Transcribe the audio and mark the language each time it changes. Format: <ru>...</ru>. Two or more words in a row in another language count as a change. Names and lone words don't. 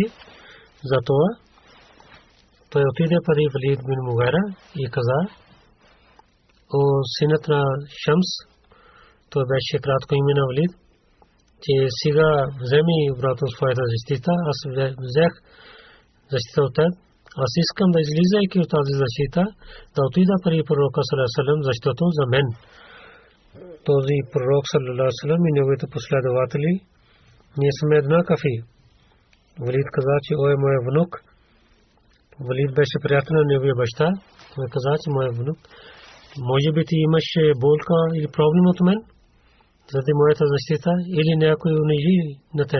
<bg>Затова той отиде при Валид бин Мугайра и каза: о синът на Шамс, той беше кратко име на Валид, че сега вземи обратно своята защита. Аз взех защита от теб. Аз искам да излизайки от тази защита, да отида при пророка</bg> <ar>صلى الله عليه وسلم,</ar> <bg>защото за мен този пророк</bg> <ar>صلى الله عليه وسلم</ar> <bg>и неговите последователи ние сме еднакви. Валид каза, че о е моя внук. Валид беше приятел на неговия баща. Той каза, че моя внук, може би ти имаше болка или проблем от мен заради моята защита или някой унижи на теб.</bg>